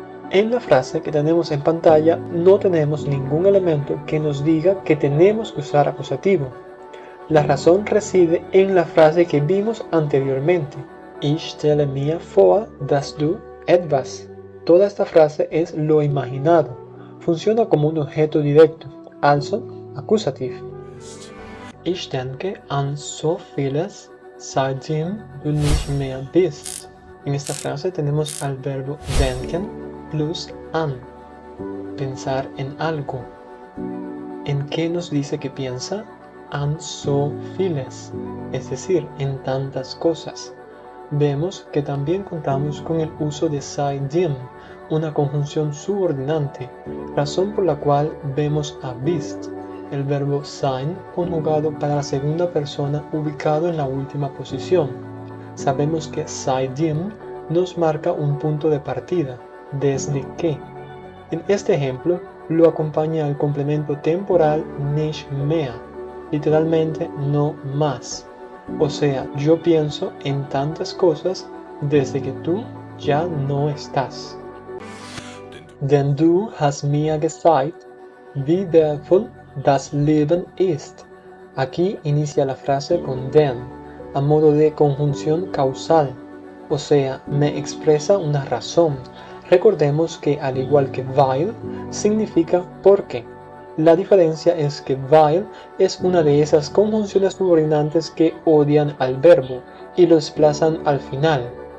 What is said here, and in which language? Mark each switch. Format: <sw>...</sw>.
<es>En la frase que tenemos en pantalla no tenemos ningún elemento que nos diga que tenemos que usar acusativo. La razón reside en la frase que vimos anteriormente.</es> <de>Ich stelle mir vor, dass du etwas.</de> <es>Toda esta frase es lo imaginado. Funciona como un objeto directo,</es> <de>also Akkusativ. Ich denke an so vieles, seitdem du nicht mehr bist.</de> <es>En esta frase tenemos al verbo denken plus an, pensar en algo. ¿En qué nos dice que piensa?</es> <de>An so vieles,</de> <es>es decir, en tantas cosas. Vemos que también contamos con el uso de seitdem, una conjunción subordinante, razón por la cual vemos a bist, el verbo sein conjugado para la segunda persona ubicado en la última posición. Sabemos que seitdem nos marca un punto de partida, desde que. En este ejemplo lo acompaña el complemento temporal</es> <de>nicht mehr,</de> <es>literalmente no más. O sea, yo pienso en tantas cosas desde que tú ya no estás.</es> <de>Denn du hast mir gesagt, wie wertvoll das Leben ist.</de> <es>Aquí inicia la frase con denn, a modo de conjunción causal, o sea, me expresa una razón. Recordemos que al igual que weil, significa porque. La diferencia es que weil es una de esas conjunciones subordinantes que odian al verbo y lo desplazan al final.</es>